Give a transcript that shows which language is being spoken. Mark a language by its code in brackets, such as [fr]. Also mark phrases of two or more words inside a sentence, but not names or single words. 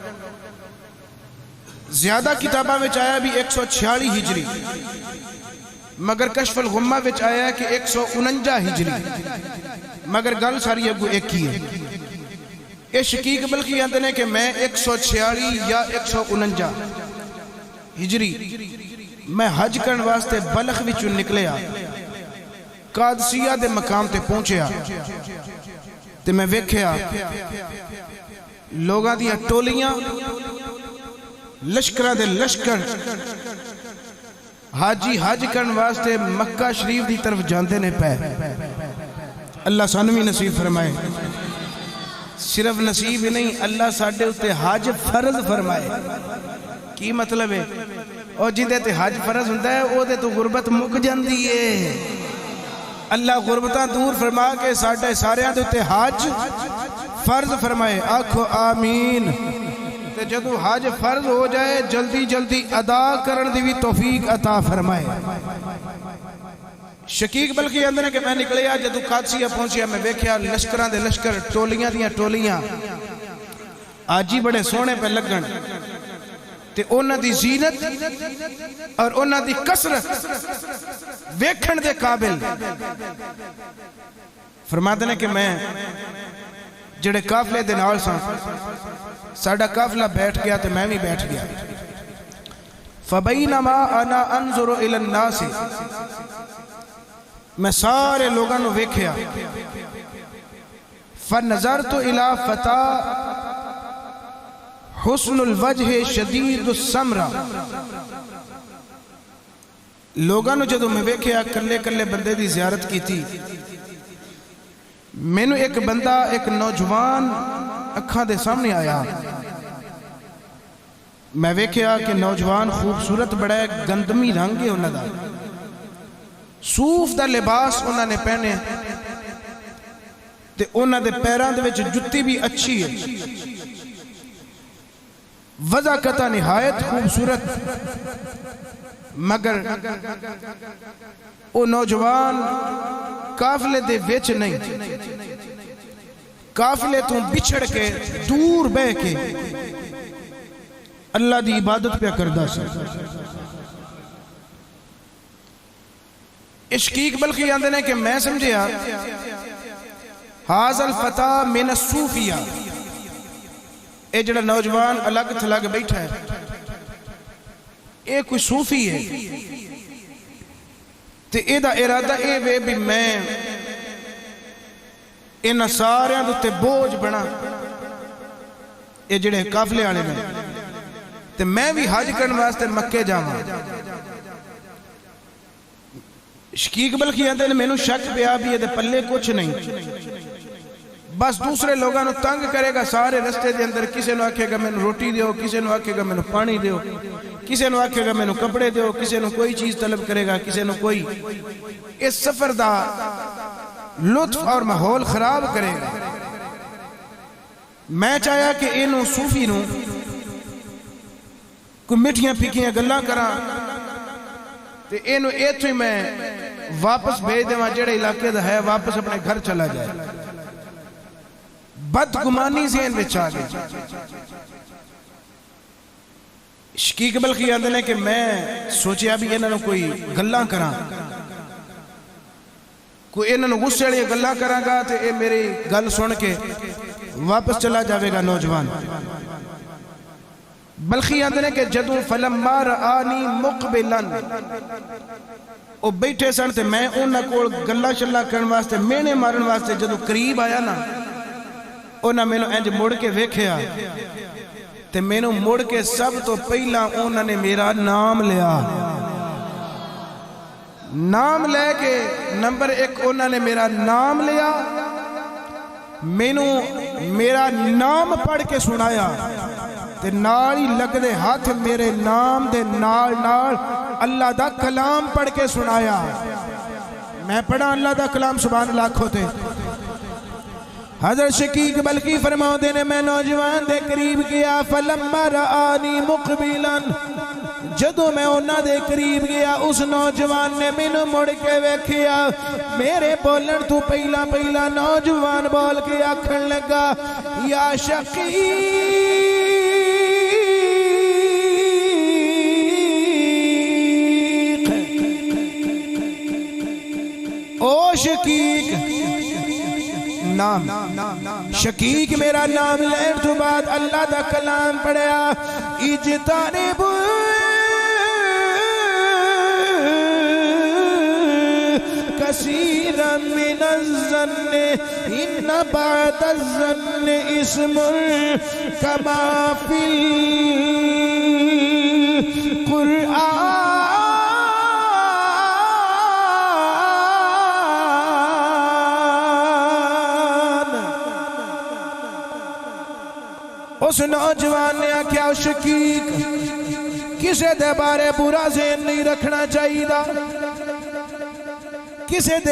[pa] زیادہ کتابہ وچ آیا بھی 146 ہجری, مگر کشف الغمہ وچ آیا کہ 149 ہجری, مگر گل ساری اگو ایک ہی ہے. یہ شقیق بلخی آندے نے کہ میں 146 یا 149 ہجری میں حج کرن واسطے بلخ وچوں نکلیا, قادسیہ دے مقام تے پہنچیا تے میں ویکھیا لوگاں دیا ٹولیاں, لشکرہ دے لشکر حاجی حج کرن واسطے مکہ شریف دی طرف جاندے نے پہ. اللہ سانوی نصیب فرمائے. صرف نصیب ہی نہیں, اللہ ساڈے اتے حج فرض فرمائے. کی مطلب ہے؟ اور جندے تے حج فرض ہوندہ ہے او دے تو غربت مک جاندی ہے. اللہ غربتاں دور فرما کے ساڈے ساریاں دے اتے حج فرض فرمائے. آکھو آمین. تے جدو حج فرض ہو جائے جلدی جلدی ادا کرن دی بھی توفیق عطا فرمائے. شقیق بلخی اندر ہے کہ میں نکلیا, جدو قادسیہ پہنچیا میں ویکھیا لشکران دے لشکر, ٹولیاں دیاں ٹولیاں, آجی بڑے سونے پہ لگن تے اونا دی زینت اور اونا دی کسرت ویکھن دے قابل. [ur] فرماتے ہیں کہ [pa] میں جڑے قافلے دے نال سان, ساڑھا قافلہ بیٹھ گیا تے میں بھی بیٹھ گیا. [ar] فبینما انا انظر الی الناس, [pa] میں سارے لوگاں نو ویکھیا. [ar] فنظرت الی فتى حسن الوجہ شدید السمرہ, [pa] لوگاں نو جدو میں ویکھیا کلے کلے بندے دی زیارت کی تھی. میں نو ایک بندہ, ایک نوجوان اکھاں دے سامنے آیا. میں ویکھیا کہ نوجوان خوبصورت بڑا ہے, گندمی رنگ ہے انہاں دا, صوف دا لباس انہاں نے پہنے تے انہاں دے پیران دے وچ جتی بھی اچھی ہے. وضع قطع نہایت خوبصورت, مگر وہ نوجوان قافلے دے وچ نہیں، قافلے تو بچھڑ کے دور بہ کے اللہ دی عبادت پہ کردہ سا۔ شقیق بلخی آندے نے کہ میں سمجھیا [ar] حاضر الفتح من الصوفیہ، [pa] اے جڑا نوجوان الگ تھلگ بیٹھا ہے اے کوئی صوفی ہے، تے اے دا ارادہ اے وے بھی میں انہاں ساریاں دے تے بوجھ بنا، اے جڑے قافلے والے نے، تے میں بھی حج کرن واسطے مکے جاواں۔ شقیق بلخی آندے نے مینوں شک پیا بھی یہ پلے کچھ نہیں، بس دوسرے لوگاں نو تنگ کرے گا سارے رستے دے اندر، کسے نو آکھے گا مینوں روٹی دیو، کسے نو آکھے گا مینوں پانی دیو، کسے نو آکھے گا مینوں کپڑے دیو، کسے نو کوئی چیز طلب کرے گا، کسے نو کوئی۔ اس سفر دا لطف اور ماحول خراب کرے گا۔ میں چاہیا کہ اینو صوفی نو کوئی مٹھیاں پھیکیاں گلاں کراں تے اینو ایتھوں ہی میں واپس بھیج دیواں، جڑے علاقے دا ہے واپس اپنے گھر چلا جائے۔ بدگمانی ذہن وچ آ گئی۔ شقیق بلخی آندے نے کہ میں سوچیا بھی انہاں نوں کوئی گلاں کراں، کوئی انہاں نوں غصے والی گلاں کراں گا تے اے میری گل سن کے واپس چلا جاوے گا نوجوان۔ بلخی آندے نے کہ جدوں [ar] فلما رآنی مقبلا، [pa] او بیٹھے سن تے میں انہاں کول گلاں شلاں کرن واسطے مینے مارن واسطے جدوں قریب آیا نا، انہاں مینوں انج مڑ کے ویکھیا تے مینوں مڑ کے سب تو پہلا انہاں نے میرا نام لیا۔ نام لے کے نمبر 1 انہاں نے میرا نام لیا، مینوں میرا نام پڑھ کے سنایا تے نال ہی لگ دے ہاتھ میرے نام دے نال نال اللہ دا کلام پڑھ کے سنایا۔ میں پڑھا اللہ دا کلام [ar] سبحان اللہ [pa] کھوتے۔ حضرت شقیق بلخی فرماؤں دے نے میں نوجوان دے قریب گیا، [ar] فلما رآنی مقبلا، [pa] جدو میں انہاں دے قریب گیا اس نوجوان نے مینوں مڑ کے ویکھیا، میرے بولن تو پہلا پہلا نوجوان بول کے آکھن لگا یا شقیق، او شقیق، نام شقیق میرا نام لین تو بعد اللہ دا کلام پڑھیا، [ar] اجتنب كثيرا من الظن إن بعد الظن اسم كما في القرآن۔ [pa] اس نوجوان نے آکھیا شقیق کسے دے بارے برا ذہن نہیں رکھنا چاہیے، کسے دے